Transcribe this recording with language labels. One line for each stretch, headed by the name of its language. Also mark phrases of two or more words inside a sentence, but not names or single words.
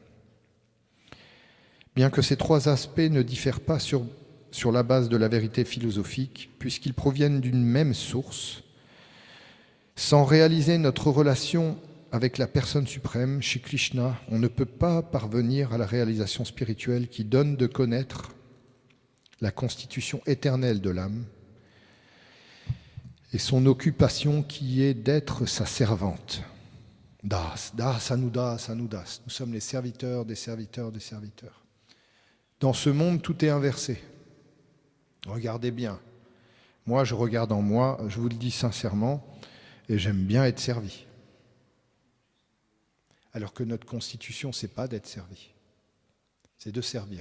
French: Bien que ces 3 aspects ne diffèrent pas sur la base de la vérité philosophique, puisqu'ils proviennent d'une même source, sans réaliser notre relation avec la personne suprême, Shri Krishna, on ne peut pas parvenir à la réalisation spirituelle qui donne de connaître la constitution éternelle de l'âme et son occupation qui est d'être sa servante.
Sanskrit: Das, das, anudas, anudas.
French: Nous sommes les serviteurs des serviteurs des serviteurs. Dans ce monde, tout est inversé. Regardez bien. Moi, je regarde en moi, je vous le dis sincèrement, et j'aime bien être servi. Alors que notre constitution, c'est pas d'être servi, c'est de servir.